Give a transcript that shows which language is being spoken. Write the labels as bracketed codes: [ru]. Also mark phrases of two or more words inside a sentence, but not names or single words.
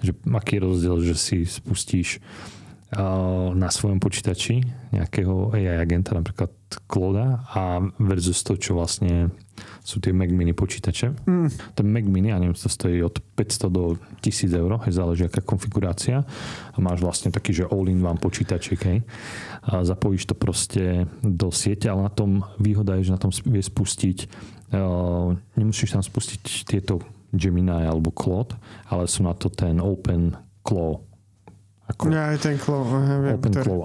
[sk] Že aký je rozdiel, že si spustíš na svojom počítači nejakého AI agenta, napríklad Clauda a versus to, čo vlastne sú tie Mac Mini počítače. Ten Mac Mini, ja neviem, to stojí od 500 do 1000 eur, záleží aká konfigurácia a máš vlastne taký, že [en] all-in-one [sk] počítaček, hej. A zapojíš to proste do siete, ale na tom výhoda je, že na tom vie spustiť nemusíš tam spustiť tieto Gemini alebo Claude, ale sú na to ten Open Claw. Ja, aj ten Claw. Open Claw.